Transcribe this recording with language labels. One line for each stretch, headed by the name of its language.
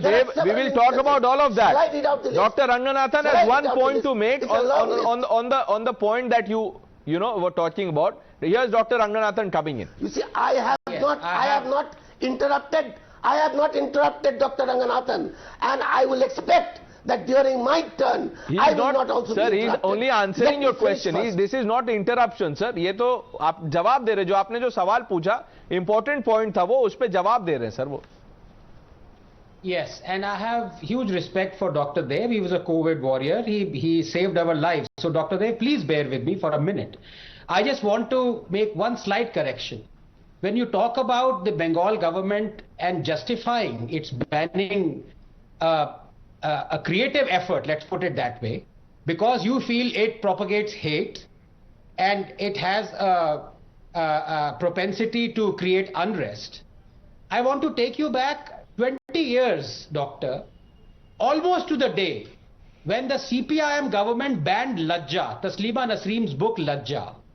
English: Dev, we will talk about all of that. Dr. Ranganathan has one point to make on the point that you were talking about. Here's Dr. Ranganathan coming in. You see, I have not interrupted Dr. Ranganathan, and I will expect that during my turn, I will not also be interrupted. Sir, he is only answering your question. This is not interruption, sir.
Hindi: ये तो आप जवाब दे रहे, जो आपने जो सवाल पूछा,
English: important point
Hindi: था वो, उस पे जवाब दे रहे हैं, sir वो.
English: Yes, and I have huge respect for Dr. Dev. He was a COVID warrior. He saved our lives. So Dr. Dev, please bear with me for a minute. I just want to make one slight correction. When you talk about the Bengal government and justifying its banning a creative effort, let's put it that way, because you feel it propagates hate and it has a propensity to create unrest, I want to take you back 20 years, Doctor, almost to the day when the CPIM government banned Lajja, Taslima Nasreem's book Lajja.